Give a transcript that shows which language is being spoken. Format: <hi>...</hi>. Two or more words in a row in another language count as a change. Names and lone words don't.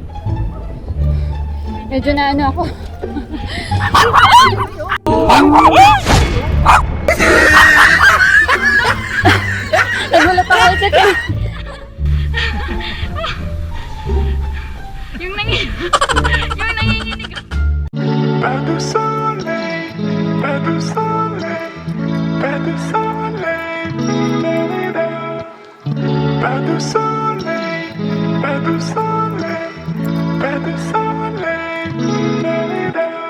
<tl>Medyo na ano ako. Nagulat ako sa kanya. Yung nanginginig.</tl> <fr>Pas de soleil, pas de soleil, pas de soleil, da-da-da. Pas de soleil, pas de soleil, pas de soleil, da-da-da.</fr>